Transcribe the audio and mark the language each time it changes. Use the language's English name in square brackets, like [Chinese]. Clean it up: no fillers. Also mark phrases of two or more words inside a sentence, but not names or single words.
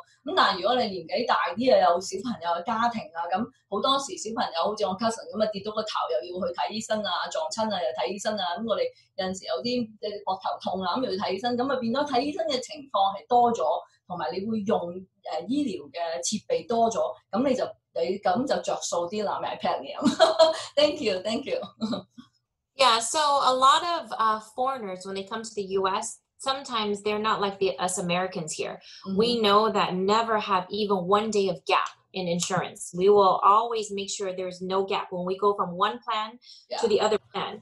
[Cantonese] 咁但係如果你年紀大啲啊，有小朋友嘅家庭啊，咁好多時小朋友好似我 cousin 咁啊，跌到個頭又要去睇醫生啊，撞親啊又睇醫生啊，咁我哋有陣時有啲膊頭痛啊，咁又要睇醫生，咁啊變咗睇醫生嘅情況係多咗。同埋你會用醫療嘅設備多咗，咁你咁就着數啲啦，買 platinum。 [English] Thank you, thank you. Yeah, so a lot of foreigners, when they come to the U.S., sometimes they're not like us Americans here. Mm-hmm. We know that never have even one day of gap in insurance. We will always make sure there's no gap when we go from one plan to the other plan.